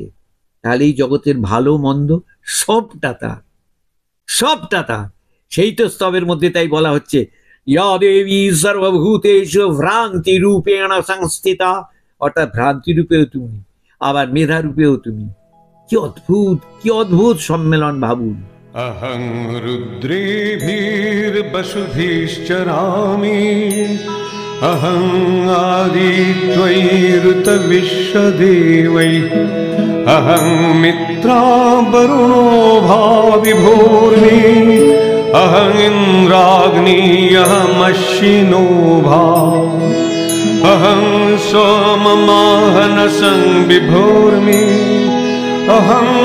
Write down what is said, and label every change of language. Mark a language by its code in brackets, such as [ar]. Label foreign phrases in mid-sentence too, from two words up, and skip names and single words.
[bn] তাহলে এই জগতের ভালো মন্দ সবটা তার, সবটা তার। সেই তো স্তবের মধ্যে তাই বলা হচ্ছে [sa] ইয়া দেবী সর্বভূতেষু ভ্রান্তি রূপেণ সংস্থিতা, [bn] অর্থাৎ ভ্রান্তি রূপেও তুমি, আবার মেধা রূপেও তুমি। কি অদ্ভুত, কি অদ্ভুত সম্মেলন ভাবুন। [sa] अहं रुद्रेभिर्वसुभिश्चरामि, अहं आदित्वैरुतविश्वदेवैः, अहं मित्रावरुणो भाविभूर्मि, अहं इन्द्राग्नि अहमश्विनो भा, अहं सोममाहनसं विभूर्मि, अहं